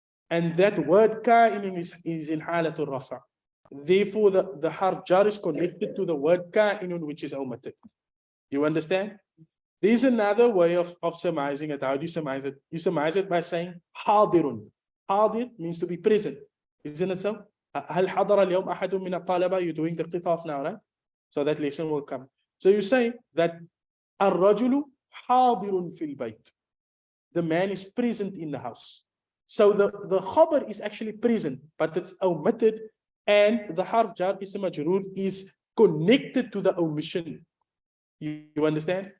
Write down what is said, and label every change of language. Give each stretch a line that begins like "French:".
English: And that word ka'inun is in halatul rafa. Therefore, the harf jar is connected to the word ka'inun, which is omitted. You understand? There's another way of surmising it. How do you surmise it? You surmise it by saying hadirun. Hadir means to be present. Isn't it so?
Arabic: هل حضر اليوم أحد من الطلبة?
English: You're doing the qitaf now, right? So that lesson will come. So you say that
Arabic: الرجل حاضر في البيت.
English: The man is present in the house. So the khabar is actually present, but it's omitted, and the harf jar ism majroor is connected to the omission. You understand?